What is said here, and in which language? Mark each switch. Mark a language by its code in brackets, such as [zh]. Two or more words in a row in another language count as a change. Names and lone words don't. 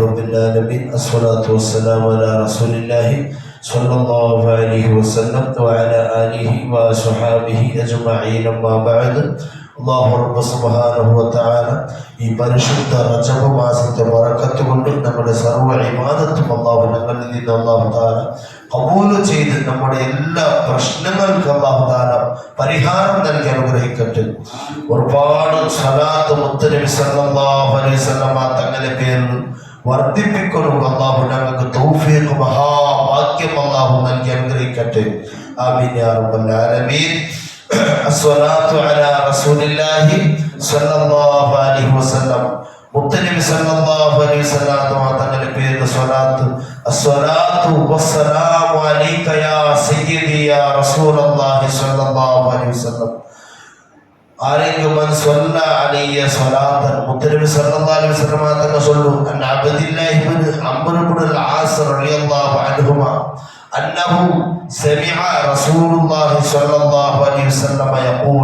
[ar] العالمين الصلاة والسلام على رسول الله صلى الله عليه وسلم وعلى آله وصحابه أجمعين أما بعد [ml] അല്ലാഹു റബ്ബ് [ar] سبحانه وتعالى [ml] ഈ പരിശുദ്ധ റജബ് മാസത്തെ ബറക്കത്ത് കൊണ്ട് നമ്മുടെ സർവ്വ ഇബാദത്തും അല്ലാഹു ഞങ്ങളിൽ നിന്ന് [ar] الله تعالى [ml] ഖബൂൽ ചെയ്ത് നമ്മുടെ എല്ലാ പ്രശ്നങ്ങൾക്കും [ar] الله تعالى [ml] പരിഹാരം നൽകി അനുഗ്രഹിക്കട്ടെ. ഒരുപാട് സ്വലാത്ത് മുത്തനബി [ar] صلى الله عليه وسلم [ml] തങ്ങളുടെ പേരിൽ വർദ്ധിപ്പിക്കണം അല്ലാഹു ഞങ്ങൾക്ക് തൗഫീഖ് മഹാഭാഗ്യം അല്ലാഹു നൽകി അനുഗ്രഹിക്കട്ടെ. [ar] آمين يا رب العالمين. الصلاة على رسول الله صلى الله عليه وسلم മുത്തനബി صلى الله عليه وسلم [ml] തങ്ങളുടെ പേരിൽ സ്വലാത്ത് [ar] الصلاة والسلام عليك يا سيدي يا رسول الله صلى الله عليه وسلم. ആരെങ്കിലും من صلى عليه صلاة മുത്തനബി صلى الله عليه وسلم [ml] തങ്ങൾ ചൊല്ലു [ar] عن عبد الله بن عمرو بن العاص رضي الله عنهما أنه سمع رسول الله صلى الله عليه وسلم يقول.